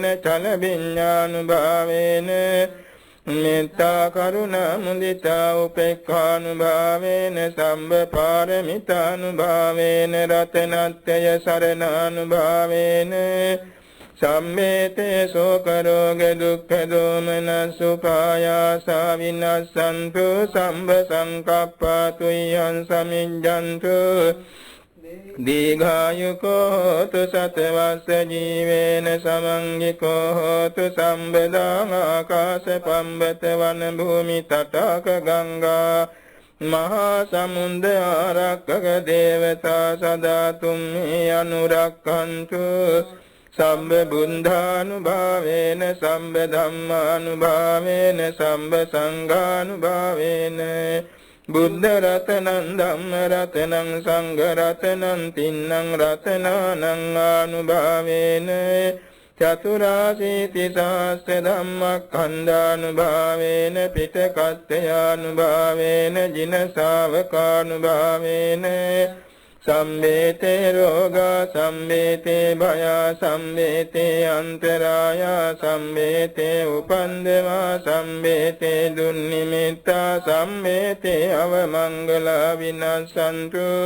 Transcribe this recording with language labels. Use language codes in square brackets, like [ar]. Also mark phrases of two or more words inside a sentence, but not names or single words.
[pi] චලවිඤ්ඤානුභාවේන මෙත්තා කරුණා මුදිතා උපේක්ඛානුභාවේන සම්බ පාරමිතානුභාවේන රතනත්ත්‍ය සරණානුභාවේන සම්මේතේ ශෝක රෝග දුක්ඛ දෝමනස් උපායාසා විනස්සන්තු සම්බ සංකප්පා තුයං සමිඤ්ඤන්තු දීඝායුකෝ හෝතු සතවස්ස ජීවේන සමංගිකෝ හෝතු සම්බදාං ආකාශ පම්බත වන භූමි තටාක ගංගා මහා සමුද්ද ආරක්කක දේවතා සදා තුම්හි අනුරක්ඛන්තු සම්බ බුද්ධානුභාවේන සම්බ ධම්මානුභාවේන සම්බ සංඝානුභාවේන බුද්ධ රතනං ධම්ම රතනං සංඝ රතනං තින්නං රතනානං ආනුභාවේන චතුරාසීති සහස්‍ර ධම්මක්ඛන්ධානුභාවේන පිටකත්ත්‍යානුභාවේන ජින ශාවකානුභාවේන සම්මේතේ රෝගා සම්මේතේ භයා සම්මේතේ අන්තරායා සම්මේතේ උපන්දවා සම්මේතේ දුන්නිමිත්තා සම්මේතේ අවමංගලා විනස්සන්තු